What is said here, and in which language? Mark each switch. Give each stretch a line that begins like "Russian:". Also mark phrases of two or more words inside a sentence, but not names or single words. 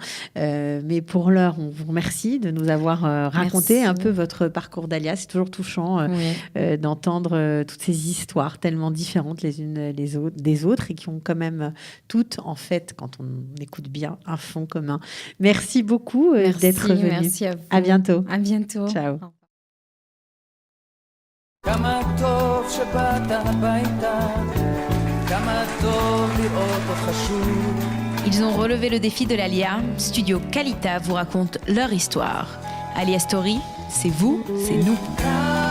French: Mais pour l'heure, on vous remercie de nous avoir raconté un peu votre parcours d'Alia. C'est toujours touchant d'entendre toutes ces histoires tellement différentes les unes des autres et qui ont quand même toutes, en fait, quand on écoute bien, un fond commun. Merci beaucoup d'être venu. Merci à vous. À bientôt. À bientôt. Ciao.
Hebrew: כמה טוב שבאת הביתה, כמה טוב לראות אותך שוב.
French: Ils ont relevé le défi de l'Alia. Studio Kalita vous raconte leur histoire. Alia Story, c'est vous, c'est nous.